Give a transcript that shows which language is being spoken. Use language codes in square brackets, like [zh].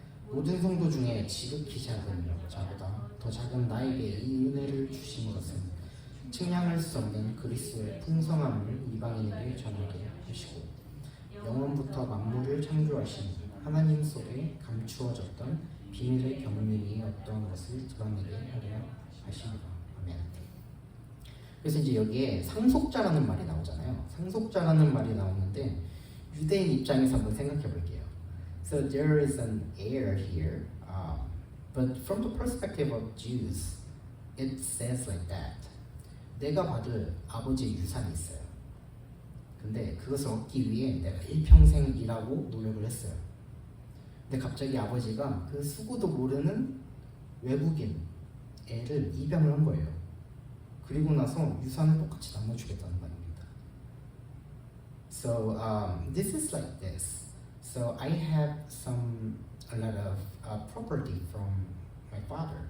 [ko] 모든 성도 중에 지극히 작은 자보다 더 작은 나에게 이 은혜를 주신 것은 측량할 수 없는 그리스도의 풍성함을 이방인에게 전하게 하시고 영원부터 만물을 창조하신 하나님 속에 감추어졌던 비밀의 경륜이 어떠한 것을 드러내게 하려 하십니다. 아멘. 그래서 이제 여기에 상속자라는 말이 나오잖아요. 상속자라는 말이 나오는데 유대인 입장에서 한번 생각해 볼게요. [en] So there is an heir here, but from the perspective of Jews, it says like that. [ko] 내가 받을 아버지의 유산이 있어요. 근데 그것을 얻기 위해 내가 일평생 일하고 노력을 했어요. 근데 갑자기 아버지가 그 수고도 모르는 외국인 애를 입양을 한 거예요. 그리고 나서 유산을 똑같이 나눠주겠다는 말입니다. [en] So this is like this. So I have a lot of property from my father.